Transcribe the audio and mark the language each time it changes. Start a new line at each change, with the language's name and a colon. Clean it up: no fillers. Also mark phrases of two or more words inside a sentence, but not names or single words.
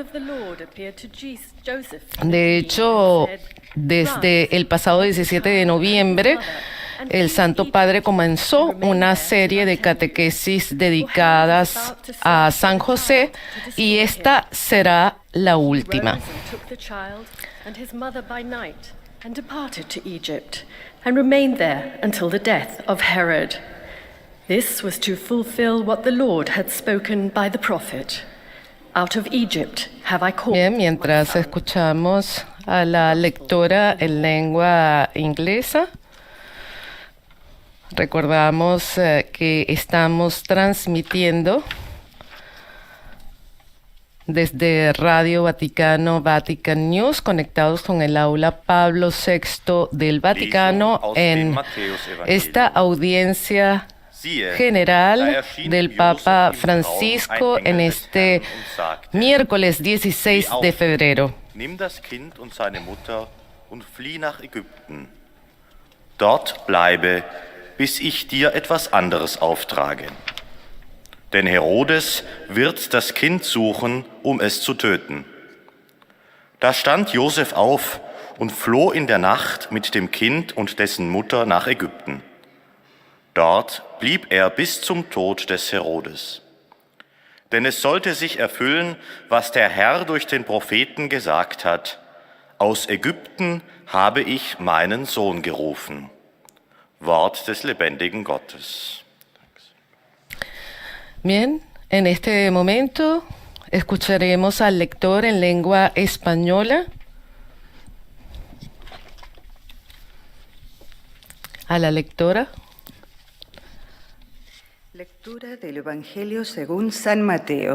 Spanish: De hecho, desde el pasado 17 de noviembre, el Santo Padre comenzó una serie de catequesis dedicadas a San José, y esta será la última.
English: This was to fulfill what the Lord had spoken by the prophet. Out of Egypt have I called.
Spanish: Bien, mientras escuchamos a la lectora en lengua inglesa, recordamos que estamos transmitiendo desde Radio Vaticano Vatican News, conectados con el aula Pablo VI del Vaticano en esta audiencia general del Papa Francisco en este miércoles 16 de febrero.
German: Nimm das Kind und seine Mutter und flieh nach Ägypten. Dort bleibe, bis ich dir etwas anderes auftrage. Denn Herodes wird das Kind suchen, um es zu töten. Da stand Josef auf und floh in der Nacht mit dem Kind und dessen Mutter nach Ägypten. Dort blieb er bis zum Tod des Herodes. Denn es sollte sich erfüllen, was der Herr durch den Propheten gesagt hat: Aus Ägypten habe ich meinen Sohn gerufen. Wort des lebendigen Gottes.
Spanish: Bien, en este momento escucharemos al lector en lengua española. A la lectora. Lectura del Evangelio según San Mateo.